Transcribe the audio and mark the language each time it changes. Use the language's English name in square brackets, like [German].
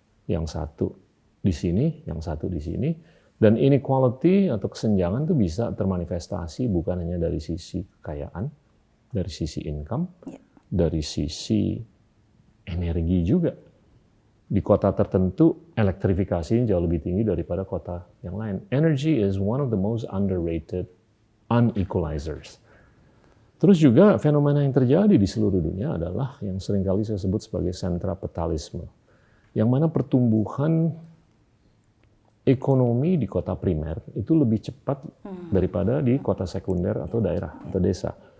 [Indonesian] Yang satu di sini, yang satu di sini. Dan inequality atau kesenjangan itu bisa termanifestasi bukan hanya dari sisi kekayaan, dari sisi income, dari sisi energi juga. Di kota tertentu, elektrifikasi jauh lebih tinggi daripada kota yang lain. [English] Energy is one of the most underrated unequalizers. [Indonesian] Terus juga fenomena yang terjadi di seluruh dunia adalah yang seringkali saya sebut sebagai sentrapetalisme. Yang mana pertumbuhan ekonomi di kota primer itu lebih cepat daripada di kota sekunder atau daerah atau desa.